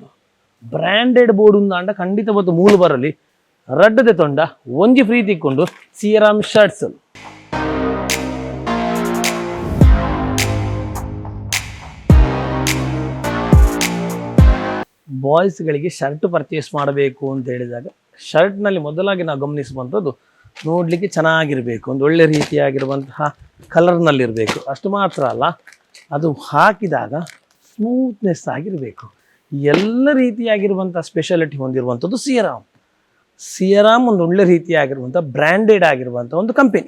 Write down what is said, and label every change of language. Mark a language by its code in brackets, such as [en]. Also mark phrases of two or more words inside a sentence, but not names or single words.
[en] branded board [tcy] ಉಂದಾಂಡ ಖಂಡಿತ ಬತ್ತು ಮೂಲು ಬರಲಿ. ರಡ್ಡು ತೆತ್ತೊಂಡ ಒಂಜಿ ಫ್ರೀ ತಿಕ್ಕೊಂಡು ಸಿಯರಾಮ್ ಶರ್ಟ್ಸ್. [kn] ಬಾಯ್ಸ್ಗಳಿಗೆ [en] shirt purchase [kn] ಮಾಡಬೇಕು ಅಂತ ಹೇಳಿದಾಗ ಶರ್ಟ್ನಲ್ಲಿ ಮೊದಲಾಗಿ ನಾವು ಗಮನಿಸುವಂಥದ್ದು ನೋಡಲಿಕ್ಕೆ ಚೆನ್ನಾಗಿರಬೇಕು, ಒಂದು ಒಳ್ಳೆ ರೀತಿಯಾಗಿರುವಂತಹ ಕಲರ್ನಲ್ಲಿರಬೇಕು. ಅಷ್ಟು ಮಾತ್ರ ಅಲ್ಲ, ಅದು ಹಾಕಿದಾಗ ಸ್ಮೂತ್ನೆಸ್ ಆಗಿರಬೇಕು. ಎಲ್ಲ ರೀತಿಯಾಗಿರುವಂಥ ಸ್ಪೆಷಾಲಿಟಿ ಹೊಂದಿರುವಂಥದ್ದು ಸಿಯರಾಮ್ ಒಂದು ಒಳ್ಳೆ ರೀತಿಯಾಗಿರುವಂಥ ಬ್ರ್ಯಾಂಡೆಡ್ ಆಗಿರುವಂಥ ಒಂದು ಕಂಪೆನಿ.